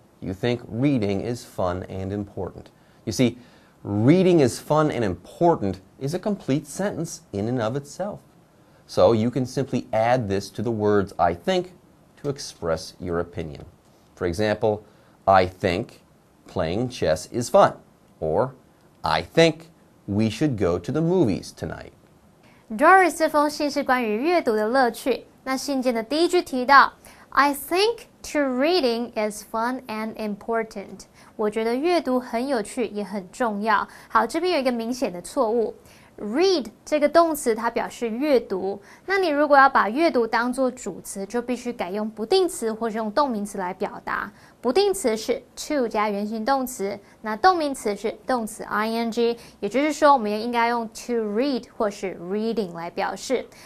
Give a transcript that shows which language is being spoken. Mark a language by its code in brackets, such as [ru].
[en] You think reading is fun and important. You see, reading is fun and important is a complete sentence in and of itself. So you can simply add this to the words I think to express your opinion. For example, I think playing chess is fun. Or, I think we should go to the movies tonight. [zh] Doris 这封信是关于阅读的乐趣。那信件的第一句提到 [en] I think to reading is fun and important. [zh] 我觉得阅读很有趣也很重要。好，这边有一个明显的错误。 Read 这个动词它表示阅读，那你如果要把阅读当作主词，就必须改用不定词或是用动名词来表达。不定词是 to 加原形动词，那动名词是动词 ing， 也就是说我们也应该用 to read 或是 reading 来表示。